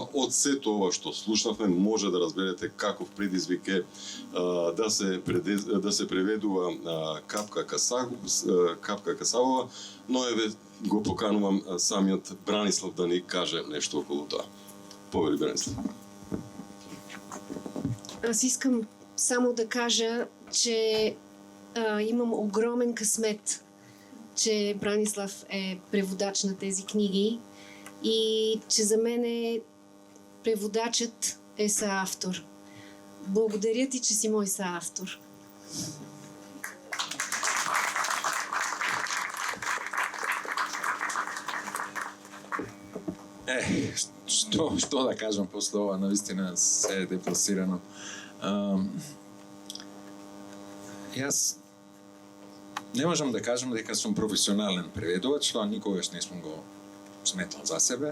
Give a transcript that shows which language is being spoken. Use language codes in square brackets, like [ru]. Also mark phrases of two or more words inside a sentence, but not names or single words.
[mk] Од сето ова што слушнавме може да разберете каков предизвик е да се преведува Капка Касабова, но еве го поканувам самиот Бранислав да ни каже нешто околу тоа. Повели, Бранислав. [bg] Аз искам само да кажа, че имам огромен късмет, че Бранислав е преводач на тези книги и че за мен преводачът е съавтор. Благодаря ти, че си мой съавтор. [mk] Што да кажам после ова, навистина се е депласирано. Јас не можам да кажам дека сум професионален преведувач, тоа никогаш не сум го сметал за себе.